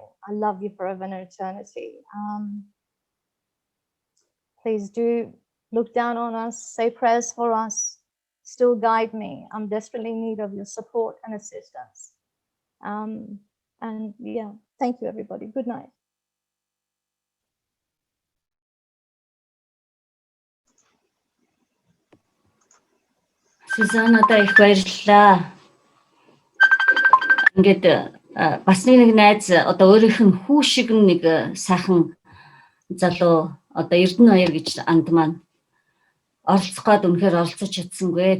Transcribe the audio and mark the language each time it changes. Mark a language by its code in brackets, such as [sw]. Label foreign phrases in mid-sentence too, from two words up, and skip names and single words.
[en] I love you forever and eternity. Please do look down on us, say prayers for us, still guide me. I'm desperately in need of your support and assistance. And yeah, thank you, everybody. Good night. [mn] Сюзаннадаа их баярлалаа. Ингээд бас нэг найз одоо өөрийнх нь хүү шиг нэг сайхан залуу одоо Эрдэнэ баяр гэж анд маань оролцох гээд үнэхээр оролцож чадсангүй.